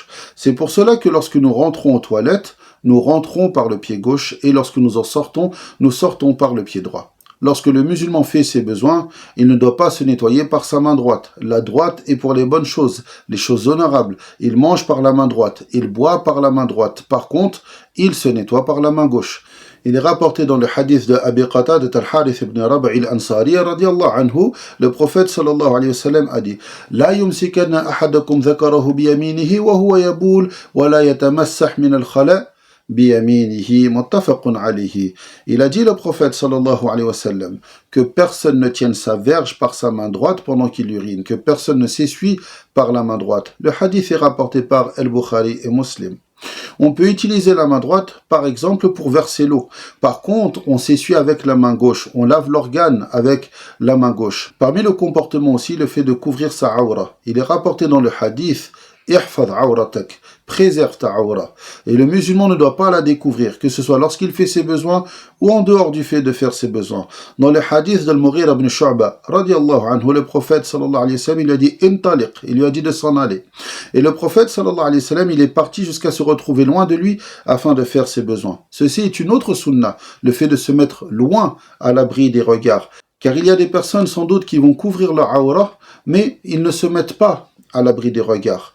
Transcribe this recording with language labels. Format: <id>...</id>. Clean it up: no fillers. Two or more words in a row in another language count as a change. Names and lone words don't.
<fr>C'est pour cela que lorsque nous rentrons aux toilettes, nous rentrons par le pied gauche et lorsque nous en sortons, nous sortons par le pied droit. lorsque le musulman fait ses besoins, il ne doit pas se nettoyer par sa main droite. La droite est pour les bonnes choses, les choses honorables. Il mange par la main droite, il boit par la main droite. Par contre, il se nettoie par la main gauche. Il est rapporté dans le hadith de Abi Qatada al-Harith ibn Rabi' al-Ansari</fr> <ar>رضي الله عنه,</ar> <fr>le prophète</fr> <ar>صلى الله عليه وسلم</ar> <fr>a dit:</fr> <ar>لا يمسكن أحدكم ذكره بيمينه وهو يبول ولا يتمسح من الخلاء بيمينه متفق عليه.</ar> <fr>Il a dit, le prophète</fr> <ar>صلى الله عليه وسلم,</ar> <fr>que personne ne tienne sa verge par sa main droite pendant qu'il urine, que personne ne s'essuie par la main droite. Le hadith est rapporté par Al-Bukhari et Muslim. On peut utiliser la main droite, par exemple, pour verser l'eau. Par contre, on s'essuie avec la main gauche. On lave l'organe avec la main gauche. Parmi le comportement aussi, le fait de couvrir sa aura. Il est rapporté dans le hadith:</fr> <ar>احفظ عورتك,</ar> <fr>préserve ta aura. Et le musulman ne doit pas la découvrir, que ce soit lorsqu'il fait ses besoins ou en dehors du fait de faire ses besoins. Dans le hadith d'Al-Mughira ibn Shu'ba,</fr> <ar>رضي الله عنه,</ar> <fr>le prophète</fr> <ar>صلى الله عليه وسلم,</ar> <fr>il lui a dit intaliq, il lui a dit de s'en aller. Et le prophète</fr> <ar>صلى الله عليه وسلم,</ar> <fr>il est parti jusqu'à se retrouver loin de lui afin de faire ses besoins. Ceci est une autre sunna, le fait de se mettre loin à l'abri des regards. Car il y a des personnes sans doute qui vont couvrir leur aura, mais ils ne se mettent pas à l'abri des regards.</fr>